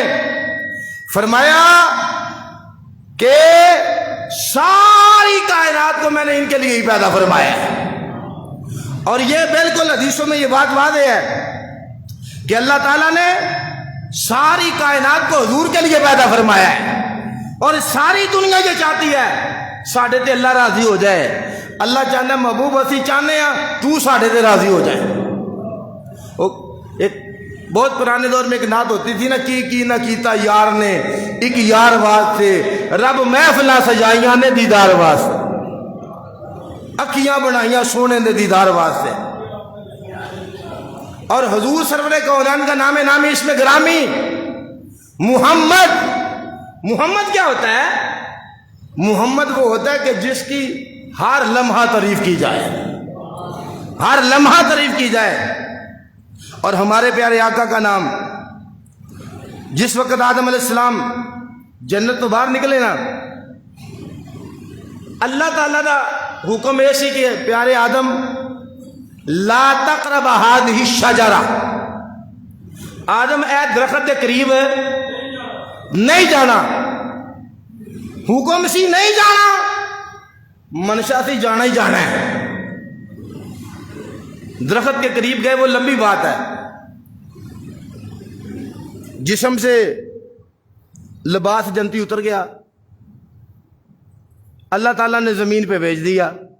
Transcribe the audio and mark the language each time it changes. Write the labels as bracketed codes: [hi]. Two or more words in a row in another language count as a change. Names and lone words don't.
[ur] فرمایا کہ ساری کائنات کو میں نے ان کے لیے ہی پیدا فرمایا ہے. اور یہ بالکل حدیثوں میں یہ بات واضح ہے کہ اللہ تعالیٰ نے ساری کائنات کو حضور کے لیے پیدا فرمایا ہے, اور ساری دنیا یہ چاہتی ہے [pa] ساڈے تے اللہ راضی ہو جائے. اللہ چاہتا ہے محبوب اسی چاہنے ہیں تو ساڈے تے راضی ہو جائے. [ur] ایک بہت پرانے دور میں ایک نعت ہوتی تھی نا, [pa] کی نہ کیتا یار نے ایک یار واسطے, رب محفلاں سجائیاں نے دیدار واسطے, اکھیاں بنائیاں سونے دے دیدار واسطے. [ur] اور حضور سرور کونین کا نام نامی اس میں گرامی محمد. محمد کیا ہوتا ہے؟ محمد وہ ہوتا ہے کہ جس کی ہر لمحہ تعریف کی جائے, ہر لمحہ تعریف کی جائے. اور ہمارے پیارے آقا کا نام جس وقت آدم علیہ السلام جنت تو باہر نکلے نا, اللہ تعالیٰ کا حکم ایسی کہ پیارے آدم [ar] لا تقرب هذه الشجرہ, [ur] آدم اے درخت کے قریب نہیں جانا. [pa] حکم سی نہیں جانا, منشا سی جانا ہی جانا ہے. [ur] درخت کے قریب گئے وہ لمبی بات ہے, جسم سے لباس جنتی اتر گیا, اللہ تعالیٰ نے زمین پہ بھیج دیا.